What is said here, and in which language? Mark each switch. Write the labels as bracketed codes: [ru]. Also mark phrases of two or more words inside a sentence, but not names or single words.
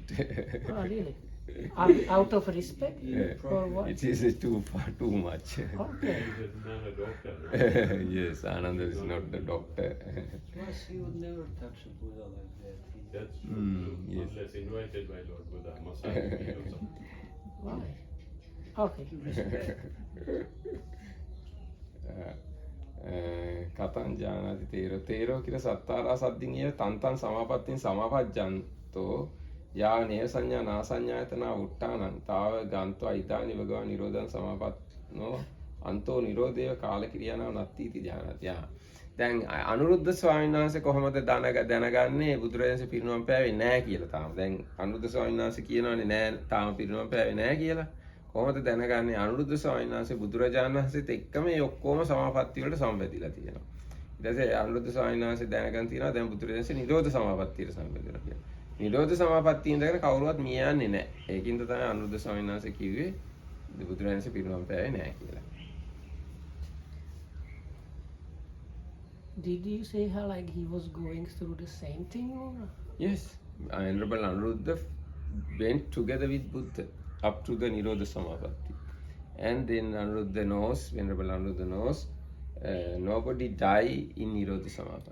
[en] Oh, really? Out of respect? Or what? It is too much. Okay. He is not a doctor. Yes, Ananda is not the doctor. Plus, he would never touch a Buddha like that. That's true. Yes. Unless invited by Lord Buddha. Maha or something. Why? Okay. [pi] කතං ජානාති තේරෝ කියලා සත්තාරා සද්දින් ඒ තන්තං සමාපත්තින් සමාපජ්ජන්තෝ යා නේව සංඥා නා සංඥායතන උට්ටානං තාව ගන්තෝ ඊතානි භගවා නිරෝධං සමාපන්නෝ අන්තෝ නිරෝධේව කාලකිරියානව නත්ති ජානාති. [si] දැන් අනුරුද්ධ ස්වාමීන් වහන්සේ කොහොමද දැනගන්නේ බුදුරජාණන්සේ පිරිනුවම් පෑවේ නැහැ කියලා තාම. දැන් අනුරුද්ධ ස්වාමීන් වහන්සේ කියනවානේ නෑ තාම පිරිනුවම් පෑවේ නැහැ කියලා. කොහොමද දැනගන්නේ? අනුරුද්ධ ස්වාමීන් වහන්සේ බුදුරජාණන් වහන්සේත් එක්කම මේ ඔක්කොම සමාපatti වලට සම්බන්ධිලා තියෙනවා. ඊට පස්සේ අනුරුද්ධ ස්වාමීන් වහන්සේ දැනගන් තියෙනවා දැන් බුදුරජාණන්සේ නිරෝධ සමාපත්තියට සම්බන්ධිලා කියලා. නිරෝධ සමාපත්තිය ඉඳගෙන කවුරුවත් මිය යන්නේ නැහැ. ඒකින්ද තමයි අනුරුද්ධ ස්වාමීන් වහන්සේ කිව්වේ බුදුරජාණන්සේ පිරිනුවම් පෑවේ නැහැ කියලා. [en] Did you say how like he was going through the same thing or? Yes, Venerable Anuruddha went together with Buddha up to the Nirodha Samapatti. And then Anuruddha knows, Venerable Anuruddha knows, nobody die in Nirodha Samapatti.